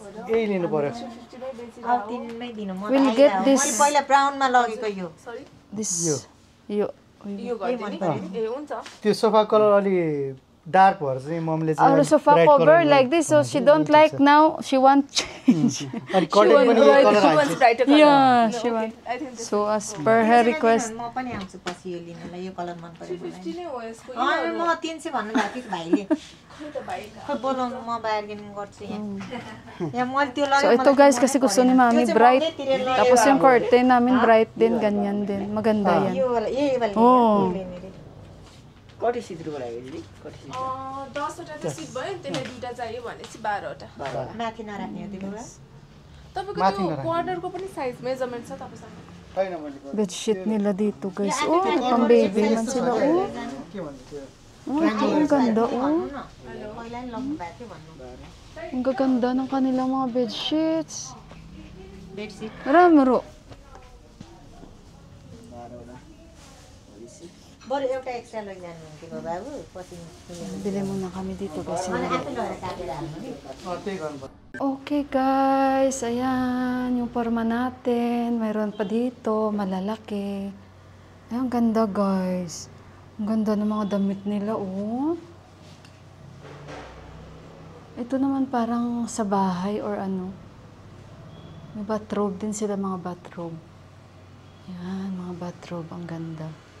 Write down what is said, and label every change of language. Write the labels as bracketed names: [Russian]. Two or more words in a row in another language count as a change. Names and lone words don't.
[Nepali] यही लिनु पर्यो [English] 50 by basic. [Nepali] अब तिनमै दिनु म [English] We'll get this. [Nepali] मैले पहिला ब्राउनमा लगेको यो [English] Sorry? this [Nepali] यो यो गरिदिने ए हुन्छ त्यो [English] sofa color [Nepali] अलि डार्क भएर चाहिँ मम्मीले [English] our [Nepali] चाहिँ [English] sofa bright cover color like this so she don't like now she want change [Nepali] अनि कर्टेन पनि यो कलर [English] She wants brighter color. yeah No, she okay. want I think this so as per her request [Nepali] म पनि आउँछु पछि यो लिनलाई यो कलर मन पर्यो 350 नै हो यसको मलाई म 300 भन्नुभएको थियो भाइले खै त भाइ खै बोलाउनु म बार्गेनिङ गर्छु यहाँ मैले त्यो [Filipino] so ito guys kasi gusto ni mami bright tapos yung curtain namin bright din ganyan din maganda yan [Nepali] यो वाला यही वाला कति सिद्रुको लागि दिदी कति सिद्रु 10 वटा त सिट भयो नि त्यसले दुईटा चाहियो भनेपछि 12 वटा माथि नराख्ने हो त्यो तपाईको माथि त्यो नराख्ने। क्वार्टरको पनि [English] size measurement [Nepali] छ तपाईसँग छैन मैले [Filipino] bedsheet nila dito guys pang baby man sila [Nepali] के भन्नु त्यो [Filipino] ang ganda [Nepali] पहिला नि लग्नु भएको थियो भन्नु [Filipino] ang gaganda ng kanilang mga bedsheets [Nepali] बेडसिट ramro बरु एउटा एक्स्ट्रा लगिजानु हुन्थ्यो बाबु पछि [Filipino] bili muna kami dito guys [Nepali] मलाई आफै लगेर काटेर हाल्नु नि त्यही गर्नु पर्छ [English] okay guys [Filipino] ayan yung forma natin mayroon pa dito malalaki ay ang ganda guys ang ganda ng mga damit nila ito naman parang sa bahay or ano may bathrobe din sila mga bathrobe yan mga bathrobe ang ganda